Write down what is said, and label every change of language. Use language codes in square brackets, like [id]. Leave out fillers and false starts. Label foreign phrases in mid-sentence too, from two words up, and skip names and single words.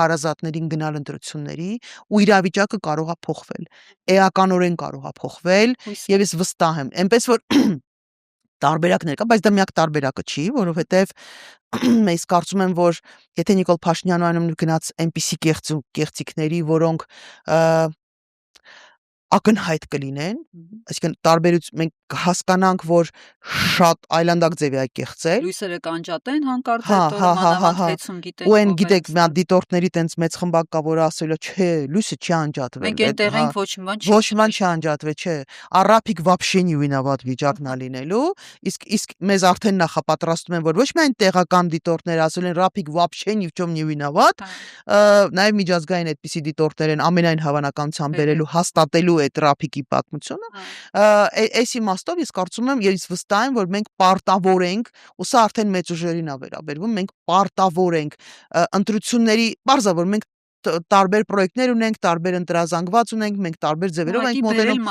[hy] հարազատներին գնալ ընտրությունների ու իրավիճակը կարող է փոխվել, էականորեն կարող է փոխվել եւ ես վստահ եմ, այնպես որ տարբերակներ կա, բայց դա միակ տարբերակը չի, որովհետեւ ես կարծում եմ, որ եթե Նիկոլ Փաշինյանը այնուամենայնիվ գնաց այնպիսի կեղծիքների, որոնք ակնհայտ կլինեն, այսինքն տարբերություն մենք հասկանանք, որ շատ այլանդակ ձև է կեղծել։ Լույսերը կանջատեն հանկարծ հետո մանավանդ գիտենք։ Ու այն գիտեք, մի հատ դիտորդների տենց մեծ խմբակ կա, որ ասել է, չէ, լույսը չի անջատվել։ Մենք այնտեղ ենք ոչ մի բան չի։ Ոչ մի բան չի անջատվել, չէ։ Արաբիկ [ru] вообще не виноват [hy] վիճակն է լինելու, իսկ մեզ արդեն նախապատրաստում են, որ ոչ միայն տեղական դիտորդներ ասել են Ռափիկ [ru] вообще ни в чем не виноват, [hy] նաև միջազգային այդպիսի դիտորդներ են ամենայն հավանականությամբ բերելու հաստատելու այդ Ռափիկի պատմությունը, այս իմաստով ես կարծում եմ, ես վստահ եմ, որ մենք պարտավոր ենք, ու սա արդեն մեծ ուժերին է վերաբերվում, մենք պարտավոր ենք ընտրությունների, բարձր որ մենք տարբեր պրոյեկտներ ունենք, տարբեր ընտրազանգված ունենք, մենք տարբեր ձևերով ենք մոտենում,